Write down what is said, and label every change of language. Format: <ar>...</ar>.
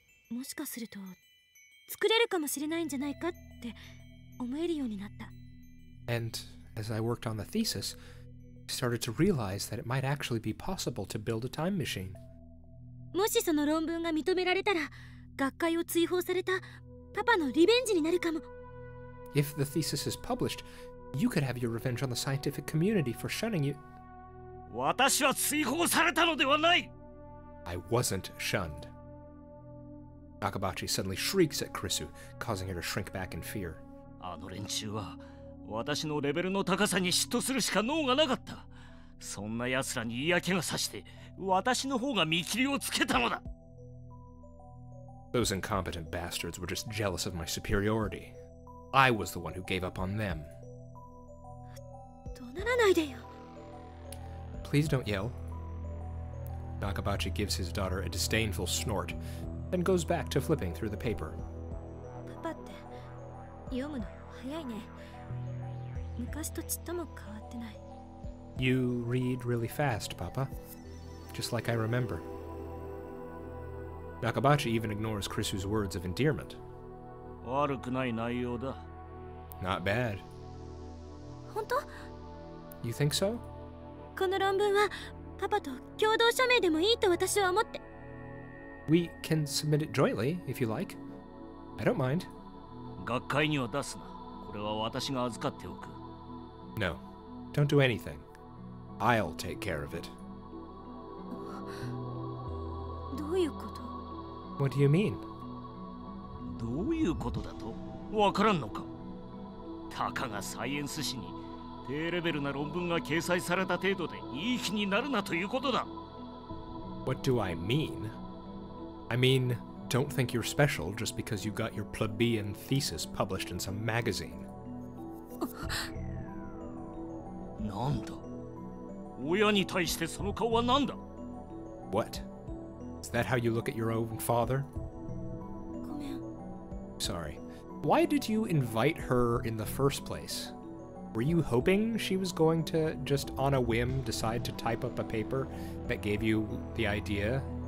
<ja>もしかすると作れるかもしれないんじゃないかって思えるようになった。</ja> <en>And as I worked on the thesis, I started to realize that it might actually be possible to build a time machine.</en> <ja>もしその論文が認められたら学会を追放されたパパのリベンジになるかも。</ja> <en>If the thesis is published, you could have your revenge on the scientific community for shunning you.</en> <ja>私は追放されたのではない。</ja> <en>I wasn't shunned. Nakabachi suddenly shrieks at Krisu, causing her to shrink back in fear.</en> <ja>あの連中は私のレベルの高さに嫉妬するしか能がなかった。そんな奴らに嫌気がさして私の方が見切りをつけたのだ。</ja> <en>Those incompetent bastards were just jealous of my superiority. I was the one who gave up on them.</en> <ja>怒鳴らないでよ。</ja> <en>Please don't yell. Nakabachi gives his daughter a disdainful snort, then goes back to flipping through the paper.</en> <ja>パパって読むの早いね。昔とちっとも変わってない。</ja> <en>You read really fast, Papa. Just like I remember. Nakabachi even ignores Krisu's words of endearment.</en> <ja>悪くない内容だ。</ja> <en>Not bad.</en> <ja>本当？</ja> <en>You think so?</en> <ja>この論文はパパと共同署名でもいいと私は思って。</ja> <en>We can submit it jointly, if you like. I don't mind.</en> <ja>学会には出すな。これは私が預かっておく。</ja> <en>No, don't do anything. I'll take care of it.</en> <ja>どういうこと？</ja> <en>What do you mean?</en> <ja>どういうことだとわからんのか。たかがサイエンス誌に低レベルな論文が掲載された程度でいい気になるなということだ。</ja> <en>What do I mean? I mean, don't think you're special just because you got your plebeian thesis published in some magazine.</en> <ja>なんだ。親に対してその顔は何だ。</ja> <en>What? Is that how you look at your own father?</en> <ja>ごめん。</ja> <en>Sorry. Why did you invite her in the first place? Were you hoping she was going to just on a whim decide to type up a paper that gave you the idea?</en>